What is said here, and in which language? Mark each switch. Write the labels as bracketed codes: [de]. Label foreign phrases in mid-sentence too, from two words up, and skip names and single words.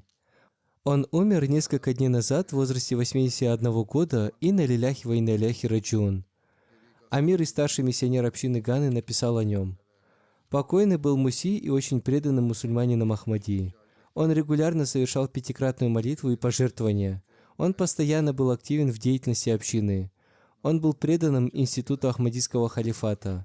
[ru] Он умер несколько дней назад в возрасте 81 года, [ar] إنا لله وإنا إليه راجعون. [ru] Амир и старший миссионер общины Ганы написал о нем. Покойный был муси и очень преданным мусульманином Ахмадии. Он регулярно совершал пятикратную молитву и пожертвования. Он постоянно был активен в деятельности общины. Он был преданным институту Ахмадийского халифата.